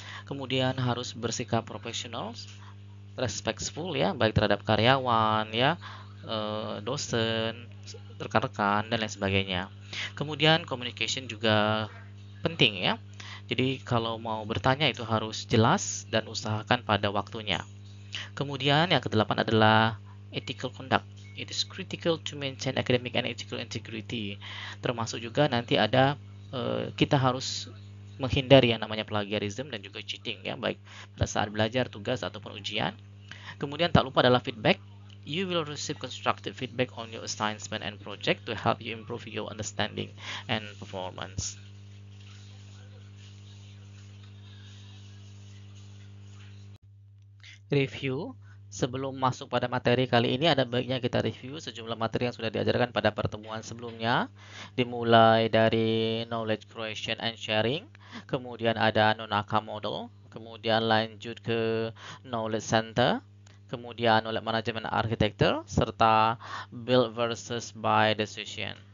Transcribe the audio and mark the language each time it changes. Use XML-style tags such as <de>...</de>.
<id>Kemudian harus bersikap profesional, respectful ya, baik terhadap karyawan ya, dosen, rekan-rekan dan lain sebagainya. Kemudian communication juga penting ya. Jadi kalau mau bertanya itu harus jelas dan usahakan pada waktunya. Kemudian yang kedelapan adalah ethical conduct.</id> <en>It is critical to maintain academic and ethical integrity.</en> <id>Termasuk juga nanti ada kita harus menghindari yang namanya plagiarism dan juga cheating ya, baik pada saat belajar, tugas ataupun ujian. Kemudian tak lupa adalah feedback.</id> <en>You will receive constructive feedback on your assignment and project to help you improve your understanding and performance.</en> <id>Review. Sebelum masuk pada materi kali ini, ada baiknya kita review sejumlah materi yang sudah diajarkan pada pertemuan sebelumnya, dimulai dari knowledge creation and sharing, kemudian ada Nonaka model, kemudian lanjut ke knowledge center, kemudian knowledge management architecture, serta build versus buy decision.</id>